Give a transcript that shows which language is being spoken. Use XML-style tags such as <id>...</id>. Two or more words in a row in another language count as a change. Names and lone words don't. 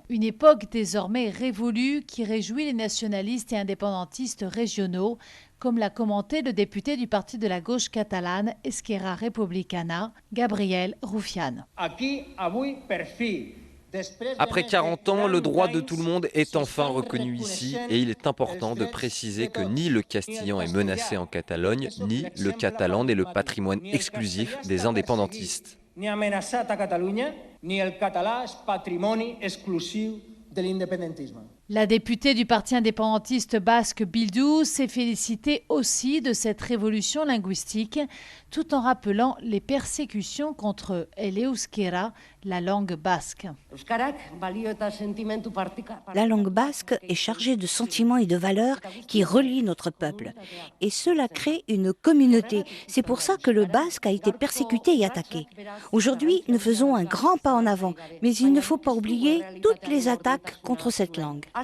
<fr>Une époque désormais révolue qui réjouit les nationalistes et indépendantistes régionaux, comme l'a commenté le député du parti de la gauche catalane Esquerra Republicana, Gabriel Rufián. Après 40 ans, le droit de tout le monde est enfin reconnu ici et il est important de préciser que ni le castillan est menacé en Catalogne, ni le catalan n'est le patrimoine exclusif des indépendantistes.</fr> <ca>Ni amenaçat a Catalunya, ni el català és patrimoni exclusiu de l'independentisme.</ca> <fr>La députée du parti indépendantiste basque Bildu s'est félicitée aussi de cette révolution linguistique, tout en rappelant les persécutions contre</fr> <es>el euskera,</es> <fr>la langue basque. La langue basque est chargée de sentiments et de valeurs qui relient notre peuple. Et cela crée une communauté. C'est pour ça que le basque a été persécuté et attaqué. Aujourd'hui, nous faisons un grand pas en avant, mais il ne faut pas oublier toutes les attaques contre cette langue.</fr>